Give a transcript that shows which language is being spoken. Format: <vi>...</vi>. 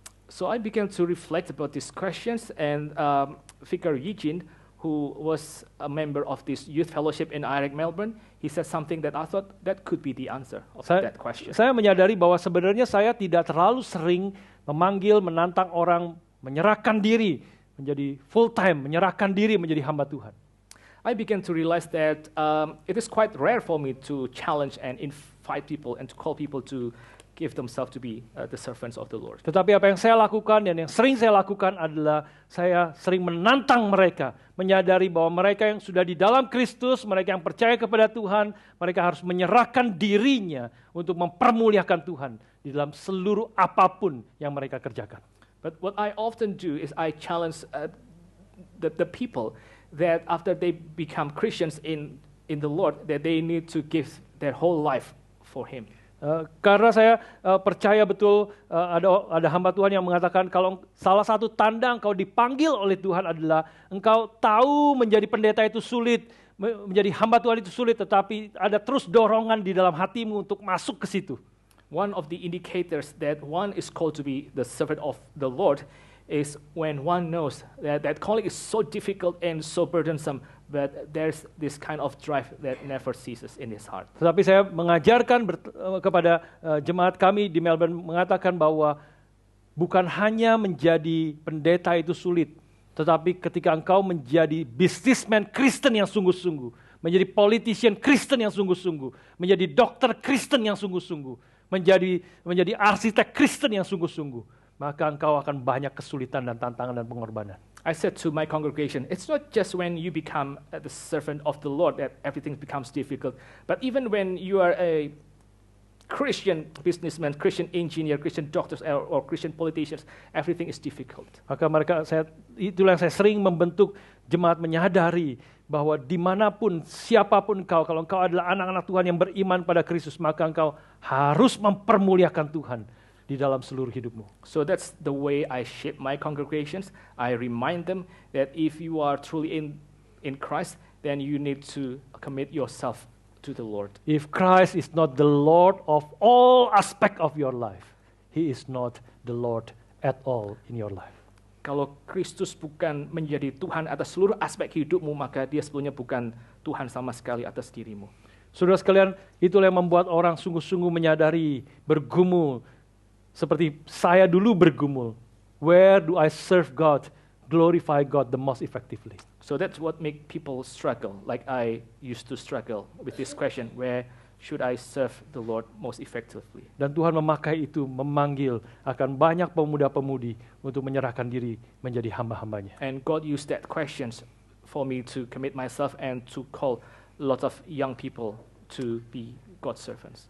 <en>So I began to reflect about these questions, and Vicar Eugene, who was a member of this youth fellowship in IREC Melbourne, he said something that I thought that could be the answer of that question.</en> <id>Saya menyadari bahwa sebenarnya saya tidak terlalu sering memanggil, menantang orang menyerahkan diri menjadi full time, menyerahkan diri menjadi hamba Tuhan.</id> <en>I began to realize that it is quite rare for me to challenge and invite people and to call people to give themselves to be the servants of the Lord.</en> <id>Tetapi apa yang saya lakukan dan yang sering saya lakukan adalah saya sering menantang mereka, menyadari bahwa mereka yang sudah di dalam Kristus, mereka yang percaya kepada Tuhan, mereka harus menyerahkan dirinya untuk mempermuliakan Tuhan di dalam seluruh apapun yang mereka kerjakan.</id> <en>But what I often do is I challenge the people that after they become Christians in the Lord, that they need to give their whole life for Him.</en> <id>Karena saya percaya betul ada hamba Tuhan yang mengatakan kalau salah satu tanda engkau dipanggil oleh Tuhan adalah engkau tahu menjadi pendeta itu sulit, menjadi hamba Tuhan itu sulit, tetapi ada terus dorongan di dalam hatimu untuk masuk ke situ.</id> <en>One of the indicators that one is called to be the servant of the Lord is when one knows that calling is so difficult and so burdensome, but there's this kind of drive that never ceases in his heart.</en> <id>Tetapi saya mengajarkan kepada jemaat kami di Melbourne mengatakan bahwa bukan hanya menjadi pendeta itu sulit, tetapi ketika engkau menjadi businessman Kristen yang sungguh-sungguh, menjadi politician Kristen yang sungguh-sungguh, menjadi dokter Kristen yang sungguh-sungguh, menjadi arsitek Kristen yang sungguh-sungguh, maka engkau akan banyak kesulitan dan tantangan dan pengorbanan.</id> <en>I said to my congregation, it's not just when you become the servant of the Lord that everything becomes difficult, but even when you are a Christian businessman, Christian engineer, Christian doctors, or Christian politicians, everything is difficult.</en> <id>Maka itulah yang saya sering membentuk jemaat menyadari bahwa dimanapun, siapapun engkau, kalau engkau adalah anak-anak Tuhan yang beriman pada Kristus, maka engkau harus mempermuliakan Tuhan di dalam seluruh hidupmu.</id> <en>So that's the way I shape my congregations. I remind them that if you are truly in Christ, then you need to commit yourself to the Lord. If Christ is not the Lord of all aspect of your life, He is not the Lord at all in your life.</en> <id>Kalau Kristus bukan menjadi Tuhan atas seluruh aspek hidupmu, maka Dia sebetulnya bukan Tuhan sama sekali atas dirimu. Saudara sekalian, itulah yang membuat orang sungguh-sungguh menyadari, bergumul, seperti saya dulu bergumul.</id> <en>Where do I serve God, glorify God the most effectively? So that's what make people struggle, like I used to struggle with this question, where should I serve the Lord most effectively?</en> <id>Dan Tuhan memakai itu, memanggil akan banyak pemuda-pemudi untuk menyerahkan diri menjadi hamba-hambanya.</id> <en>And God used that questions for me to commit myself and to call a lot of young people to be God's servants.</en>